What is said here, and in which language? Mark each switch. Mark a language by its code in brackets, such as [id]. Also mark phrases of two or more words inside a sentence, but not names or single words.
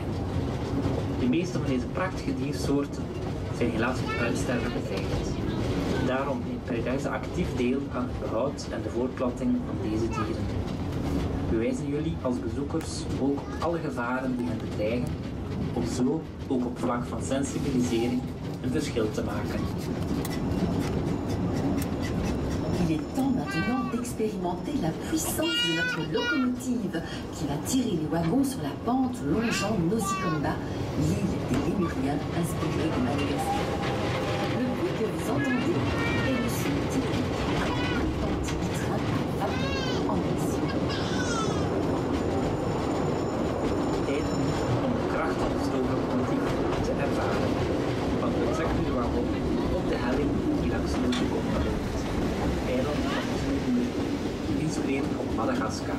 [nl] De meeste van deze prachtige diersoorten zijn helaas met uitsterven bedreigd. Daarom neemt PERIDESA actief deel aan het behoud en de voortplanting van deze dieren. We wijzen jullie als bezoekers ook op alle gevaren die hen bedreigen, om zo ook op vlak van sensibilisering een verschil te maken. [fr] Il est temps maintenant d'expérimenter la puissance de notre locomotive qui va tirer les wagons sur la pente longeant Nosicomba, l'île des Lémuriens inspirée de Madagascar. Le bruit que vous entendez est le son typique d'un authentique train à vapeur en action. [nl] Tijd om de krachtige stoomlocomotief te ervaren, want we trekken de wagon op de helling die langs Nosicomba loopt. Eiland van Zululand, geïnspireerd op Madagaskar.